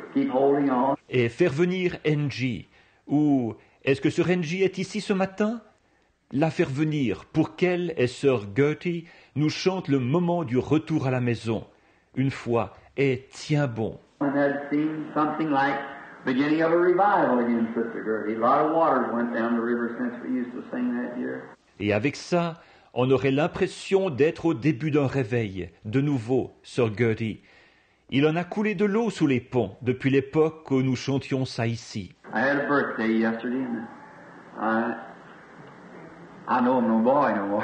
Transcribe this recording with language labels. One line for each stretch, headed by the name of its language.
English: Keep holding on.
French: Et faire venir Angie, ou est-ce que Sœur Angie est ici ce matin? La faire venir pour qu'elle et Sœur Gertie nous chantent le moment du retour à la maison, une fois, et tiens bon.
English: And that seemed something like beginning of a revival again, Sister Gertie. A lot of waters went down the river since we used to sing that year.
French: Et avec ça, on aurait l'impression d'être au début d'un réveil, de nouveau, Sœur Gertie. Il en a coulé de l'eau sous les ponts depuis l'époque où nous chantions ça ici.
English: I had a birthday yesterday, and I know I'm no boy no more.